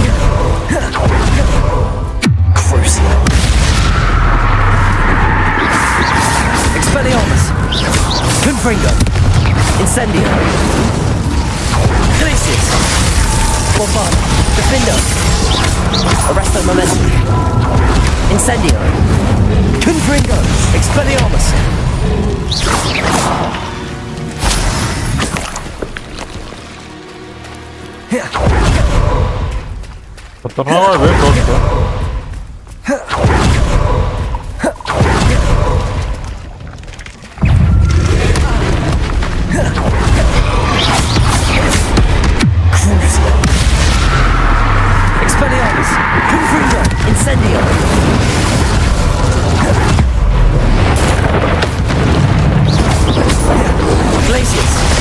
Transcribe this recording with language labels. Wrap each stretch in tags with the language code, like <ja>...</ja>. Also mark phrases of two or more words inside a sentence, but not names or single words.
<la>Expelliarmus! Confringo! Incendio! Glacius! Bombarda! Defender! Arresto momentum! Incendio! Confringo! Expelliarmus!</la> <mr>खतरनाक आहे बे थोडं.</mr> <la>Expelliarmus! Confringo! Incendio! Glacius!</la>